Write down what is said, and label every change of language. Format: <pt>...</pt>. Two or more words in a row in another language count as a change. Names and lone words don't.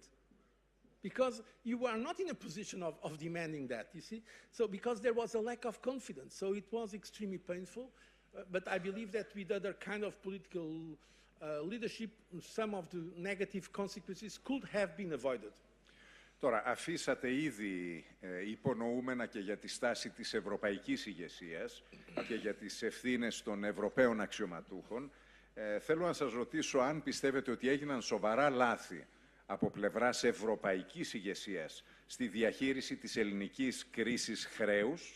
<en>Because you are not in a position of demanding that, you see? So because there was a lack of confidence. So it was extremely painful. But I believe that with other kind of political leadership, some of the negative consequences could have been avoided.</en> <el>Τώρα, αφήσατε ήδη υπονοούμενα και για τη στάση της ευρωπαϊκής ηγεσίας και για τις ευθύνες των Ευρωπαίων αξιωματούχων. Θέλω να σας ρωτήσω αν πιστεύετε ότι έγιναν σοβαρά λάθη από πλευράς ευρωπαϊκής ηγεσίας στη διαχείριση της ελληνικής κρίσης χρέους.</el>